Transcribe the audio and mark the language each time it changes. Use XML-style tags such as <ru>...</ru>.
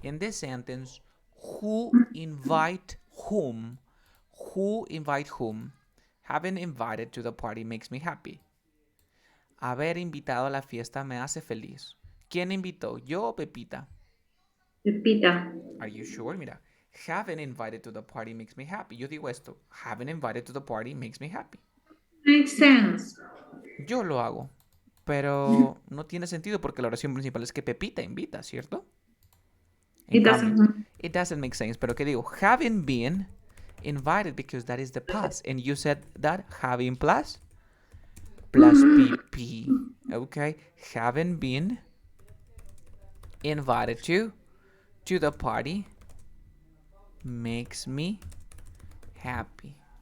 <en>In this sentence, who invite whom? Who invite whom? Having invited to the party makes me happy.</en> <es>Haber invitado a la fiesta me hace feliz. ¿Quién invitó? ¿Yo o Pepita? Pepita.</es> <en>Are you sure?</en> <es>Mira,</es> <en>having invited to the party makes me happy.</en> <es>Yo digo esto,</es> <en>having invited to the party makes me happy. Makes sense.</en> <es>Yo lo hago, pero no tiene sentido porque la oración principal es que Pepita invita, ¿cierto? En</es> <en>It</en> <es>cambio,</es> <en>doesn't. it doesn't make sense.</en> <es>Pero ¿qué digo?</es> <en>Having been invited because that is the past. And you said that having plus pp. Okay? Having been invited to the party makes me happy.</en>